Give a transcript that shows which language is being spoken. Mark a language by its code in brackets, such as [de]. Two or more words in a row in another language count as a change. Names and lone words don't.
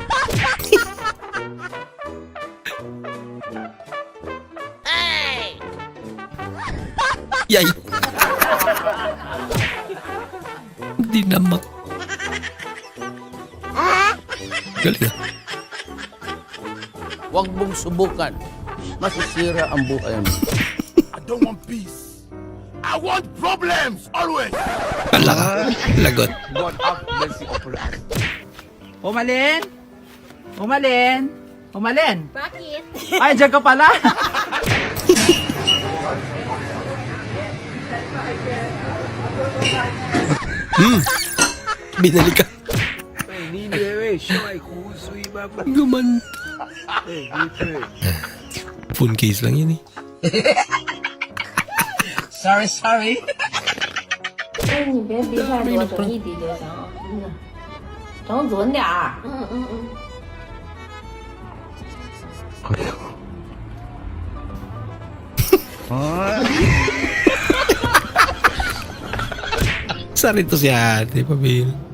[tl] Yay! Hindi naman. Galing ah. Huwag mong subukan. Masisira ang buhay mo. [en] I don't want peace. I want problems always. [tl] Kala ka. Lagot. [en] God have mercy upon us. [tl] Umalin? Umalin? Umalin? Bakit? Ay, dyan ka pala. Binalik ka. Guman. Phone case lang yun eh. [en] Sorry, sorry. [zh] 哎，你别离太多，整一滴就行。整准点儿。 [tl] Saan ito si ate, pabil?